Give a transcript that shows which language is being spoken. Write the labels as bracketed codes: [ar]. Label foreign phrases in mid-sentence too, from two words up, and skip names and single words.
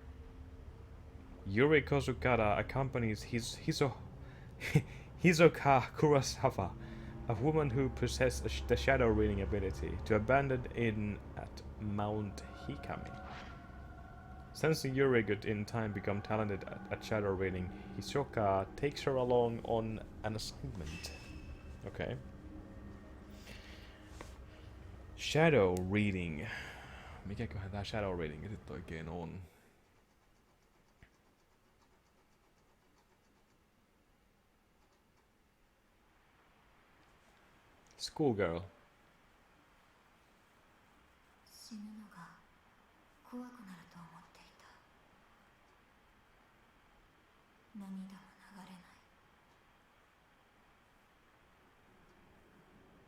[en] Yuri Kozukara accompanies Hisoka Kurosawa, a woman who possesses the shadow reading ability, to abandon inn at Mount Hikami. Sensing Yuri could in time become talented at shadow reading, Hisoka takes her along on an assignment. Okay. Shadow reading. [fi] Mikäköhän tää [en] shadow reading [fi] sit oikein on? [en] Schoolgirl. [ja] 死ぬのが怖くなると思っていた。涙も流れない。